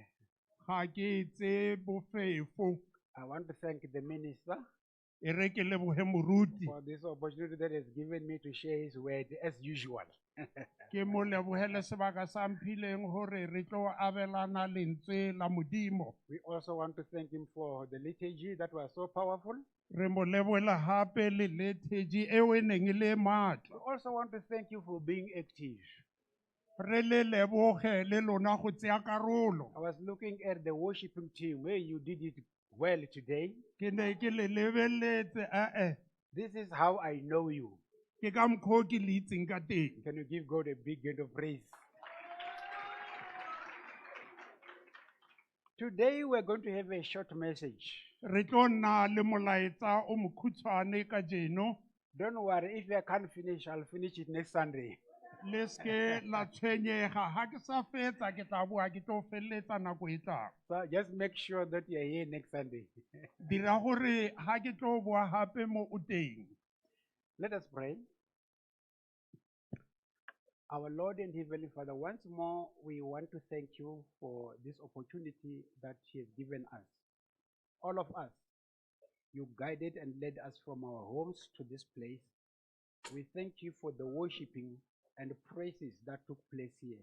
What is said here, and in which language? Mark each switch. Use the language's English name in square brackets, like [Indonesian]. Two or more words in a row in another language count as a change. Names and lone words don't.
[English] I want to thank the minister for this opportunity that has given me to share his word as usual. [Southern Sotho] Ke mo lebohele sebaka sa mphileng hore re tlo abelana lentswe la Modimo. [English] We also want to thank him for the liturgy that was so powerful. [Southern Sotho] Re mo lebohela hape le liturgy eo e neng e le matla. [English] We also want to thank you for being active. [Tswana] Re le leboge le lona go tseya karolo. [English] I was looking at the worshiping team where you did it well today. [Tswana] Ke ne ke le lebeletse [English] This is how I know you. [Tswana] ke ka mokgwa o ke le itseng ka teng. [English] Can you give God a big hand of praise? Today we're going to have a short message. [Tswana] Re tlo nna le molaetsa o mokhutshwane ka jeno. [English] Don't worry, if I can't finish, I'll finish it next Sunday. [Southern Sotho] Le ske la tshwenyega ha ke sa fetsa ke tla boa ke tlo felletsa nako e tlang. [English] So just make sure that you're here next Sunday. [Tswana] Dira gore ha ke tlo boa hape mo o teng. [English] Let us pray. Our Lord and Heavenly Father, once more we want to thank you for this opportunity that you have given us. All of us, you guided and led us from our homes to this place. We thank you for the worshiping and praises that took place here.